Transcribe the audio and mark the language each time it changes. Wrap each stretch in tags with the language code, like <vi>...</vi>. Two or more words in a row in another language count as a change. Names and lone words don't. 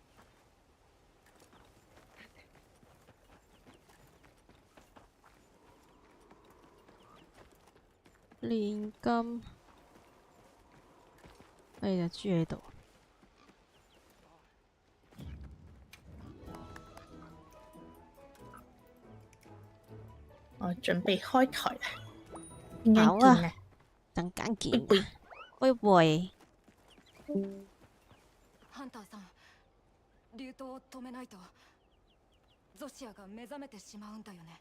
<yue>煉金，你就住喺度。我準備開台啦，陣間好見啊！陣間見拜拜啊，拜拜。</yue> <ja>ハンターさん、竜刀を止めないとゾシアが目覚めてしまうんだよね。</ja>